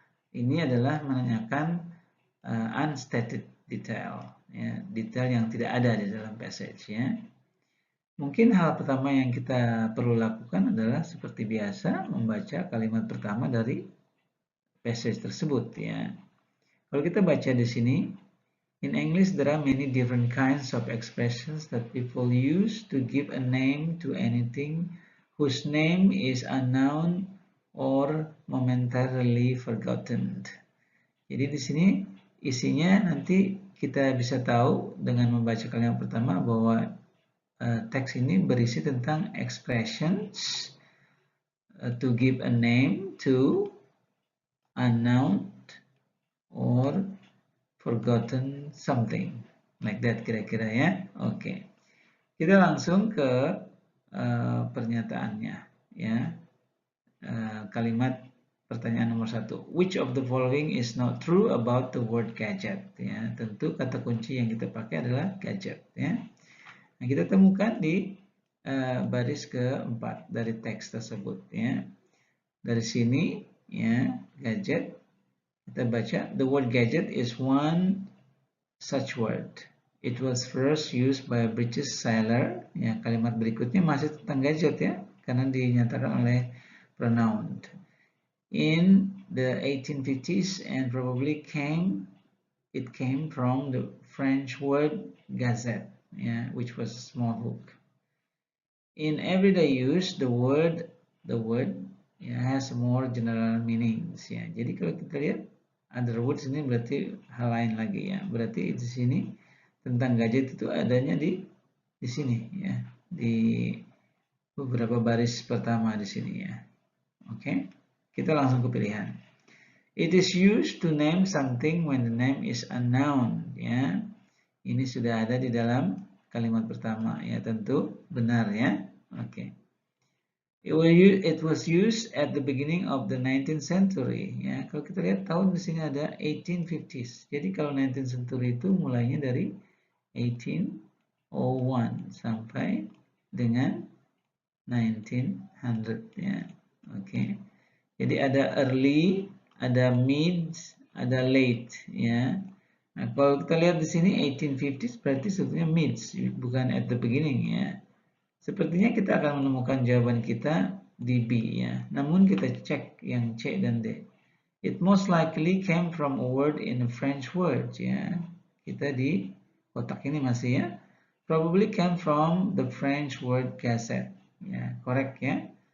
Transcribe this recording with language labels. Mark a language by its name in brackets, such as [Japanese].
[Indonesian] Ini adalah menanyakan unstated detail, ya, detail yang tidak ada di dalam passage, ya. Mungkin hal pertama yang kita perlu lakukan adalah seperti biasa membaca kalimat pertama dari passage tersebut, ya. Kalau kita baca di sini, [English] in English there are many different kinds of expressions that people use to give a name to anything whose name is unknown or momentarily forgotten. [Indonesian] Jadi di sini isinya nanti kita bisa tahu dengan membaca kalimat pertama bahwa teks ini berisi tentang [English] expressions to give a name to unknown or forgotten something, like that [Indonesian] kira-kira, ya. Oke. Kita langsung ke pernyataannya, ya. Kalimat pertanyaan nomor 1. [English] Which of the following is not true about the word gadget? [Indonesian] Ya, tentu kata kunci yang kita pakai adalah gadget, ya. Nah, kita temukan di baris keempat dari teks tersebut, ya. Dari sini, ya, gadget, kita baca [English] the word gadget is one such word. It was first used by a British sailor. [Indonesian] Ya, kalimat berikutnya masih tentang gadget, ya, karena dinyatakan oleh pronoun. [English] In the 1850s and probably it came from the French word gazette, yeah, which was a small hook. In everyday use, the word has more general meanings, ya. [Indonesian] Jadi kalau kita lihat [English] other words [Indonesian] ini berarti hal lain lagi, ya. Berarti di sini tentang gadget itu adanya di sini, ya, di beberapa baris pertama di sini, ya. Oke, kita langsung ke pilihan. [English] It is used to name something when the name is unknown, ya. [Indonesian] Ini sudah ada di dalam kalimat pertama, ya, tentu benar, ya. Oke. [English] It was used at the beginning of the 19th century, ya. [Indonesian] Kalau kita lihat tahun di sini ada 1850s. Jadi kalau 19th century itu mulainya dari 1801 sampai dengan 1900, ya. Oke. Jadi ada early, ada mid, ada late, ya. Nah, kalau kita lihat di sini 1850s berarti sebetulnya mid, bukan [English] at the beginning, [Indonesian] ya. Sepertinya kita akan menemukan jawaban kita di B, ya. Namun kita cek yang C dan D. [English] It most likely came from a word in a French word, ya. [Indonesian] Kita di kotak ini masih, ya. [English] Probably came from the French word gazette, ya. Correct, ya.